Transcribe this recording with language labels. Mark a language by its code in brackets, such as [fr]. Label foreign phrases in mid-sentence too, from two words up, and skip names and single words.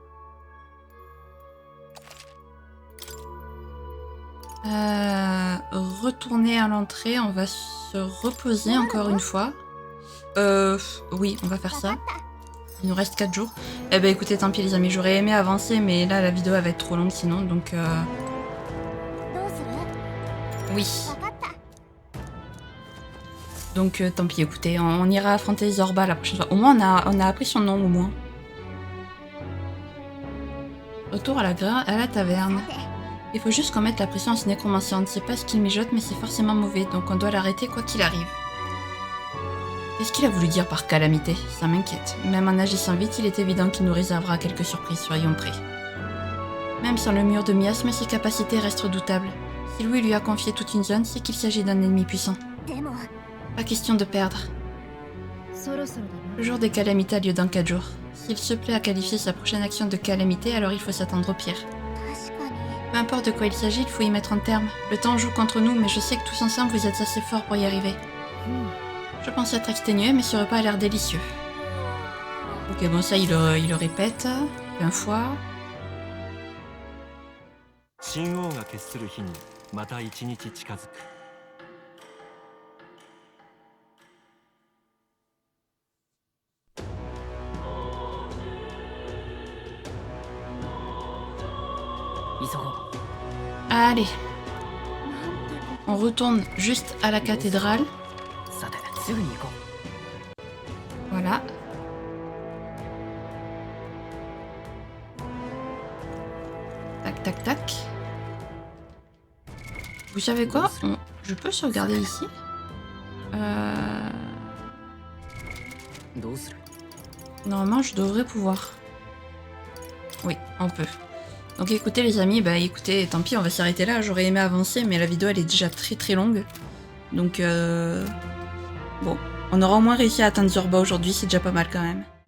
[fr] Retourner à l'entrée, on va se reposer encore une fois. Oui, on va faire ça. Il nous reste 4 jours. Eh ben écoutez, tant pis les amis, j'aurais aimé avancer, mais là la vidéo elle va être trop longue sinon, donc [ja] どうする？ [fr] oui. [ja] 分かった。 [fr] Donc tant pis, écoutez, on ira affronter Zorba la prochaine fois. Au moins on a appris son nom au moins. Retour à la taverne. Il faut juste qu'on mette la pression à ce nécromanciante. C'est pas ce qu'il mijote, mais c'est forcément mauvais, donc on doit l'arrêter quoi qu'il arrive. Qu'est-ce qu'il a voulu dire par calamité? Ça m'inquiète. Même en agissant vite, il est évident qu'il nous réservera quelques surprises, soyons prêts. Même sans le mur de miasme, ses capacités restent redoutables. Si Louis lui a confié toute une zone, c'est qu'il s'agit d'un ennemi puissant. [ja] でも [fr] Pas question de perdre. [ja] そろそろだな。 [fr] Le jour des calamités a lieu dans 4 jours. S'il se plaît à qualifier sa prochaine action de calamité, alors il faut s'attendre au pire. [ja] 確かに。 [fr] Peu importe de quoi il s'agit, il faut y mettre un terme. Le temps joue contre nous, mais je sais que tous ensemble vous êtes assez forts pour y arriver. Je pense être exténué, mais ce repas a l'air délicieux. Ok, bon ça il le répète. Plein fois. [ja] 神王が決する日にまた一日近づく。急ごう。 [fr] Allez. On retourne juste à la cathédrale. [ja] さて、すぐに行こう。 [fr] Voilà. Tac, tac, tac. Vous savez quoi? Je peux sauvegarder ici. [ja] どうする？ [fr] Normalement, je devrais pouvoir. Oui, on peut. Donc écoutez les amis, bah écoutez, tant pis, on va s'arrêter là. J'aurais aimé avancer, mais la vidéo elle est déjà très longue. Donc bon, on aura au moins réussi à atteindre Zorba aujourd'hui, c'est déjà pas mal quand même.